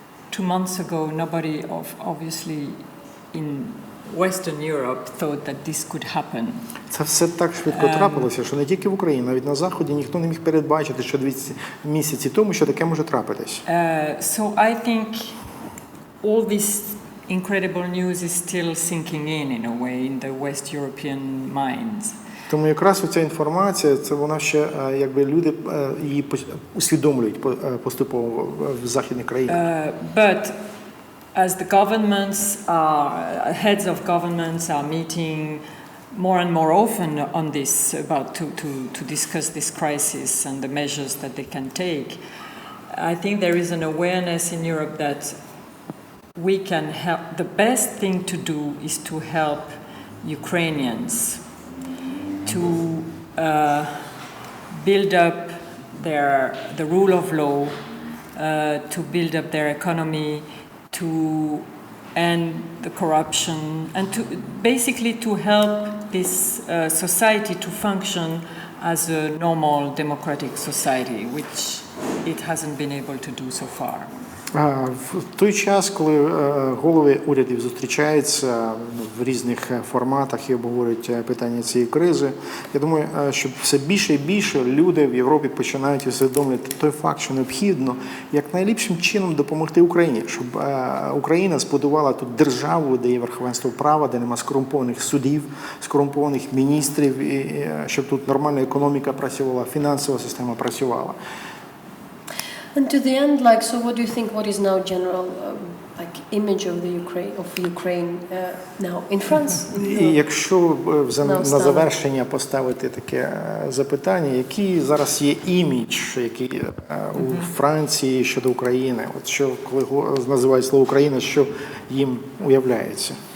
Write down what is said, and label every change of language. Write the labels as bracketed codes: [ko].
[en] 2 months ago, nobody obviously in Western Europe thought that this could happen. [uk] Це все так швидко трапилося, що не тільки в Україні, навіть на Заході ніхто не міг передбачити, що 2 місяці тому, що таке може трапитись. [en] So I think all this incredible news is still sinking in a way in the West European minds. [uk] Тому якраз оця інформація, це вона ще, якби люди її усвідомлюють поступово в західних країнах. [en] But as the governments are, heads of governments are meeting more and more often on this, about to discuss this crisis and the measures that they can take, I think there is an awareness in Europe that we can help. The best thing to do is to help Ukrainians to build up the rule of law, to build up their economy, to end the corruption, and to basically to help this society to function as a normal democratic society, which it hasn't been able to do so far. [uk] В той час, коли голови урядів зустрічаються в різних форматах і обговорюють питання цієї кризи, я думаю, що все більше і більше люди в Європі починають усвідомлювати той факт, що необхідно якнайліпшим чином допомогти Україні, щоб Україна збудувала тут державу, де є верховенство права, де нема скорумпованих судів, скорумпованих міністрів, і щоб тут нормальна економіка працювала, фінансова система працювала. [en] And to the end, like, so what do you think? What is now general, like, image of the Ukraine now in France? [uk] І якщо на завершення поставити таке запитання, який зараз є імідж, який у Франції щодо України? От що, коли називають слово Україна, що їм уявляється?